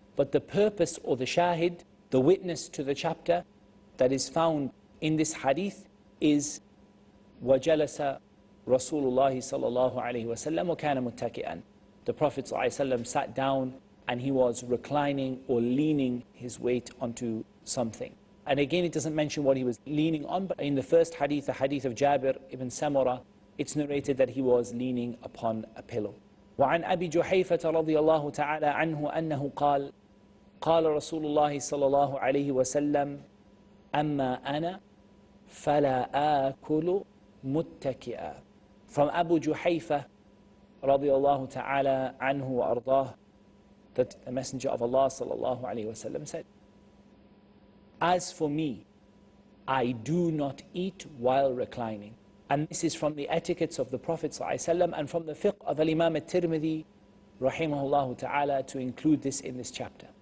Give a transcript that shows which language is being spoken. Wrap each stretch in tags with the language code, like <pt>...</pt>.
<en>But the purpose or the shahid, the witness to the chapter that is found in this hadith is</en> <ar>وَجَلَسَ رَسُولُ اللَّهِ صَلَّى اللَّهُ عَلَيْهِ وَسَلَّمَ وَكَانَ مُتَّكِئًا.</ar> <en>The Prophet ﷺ sat down and he was reclining or leaning his weight onto something. And again, it doesn't mention what he was leaning on, but in the first hadith, the hadith of Jabir ibn Samura, it's narrated that he was leaning upon a pillow.</en> <ar>وعن أبي جحيفة رضي الله تعالى عنه أنه قال قال رسول الله صلى الله عليه وسلم أما أنا فلا آكل متكئا.</ar> <en>From Abu Juhayfa رضي الله تعالى عنه وأرضاه, that the Messenger of Allah صلى الله عليه وسلم said, as for me, I do not eat while reclining. And this is from the etiquettes of the Prophet ﷺ and from the fiqh of Imam At-Tirmidhi rahimahullah ta'ala to include this in this chapter.</en>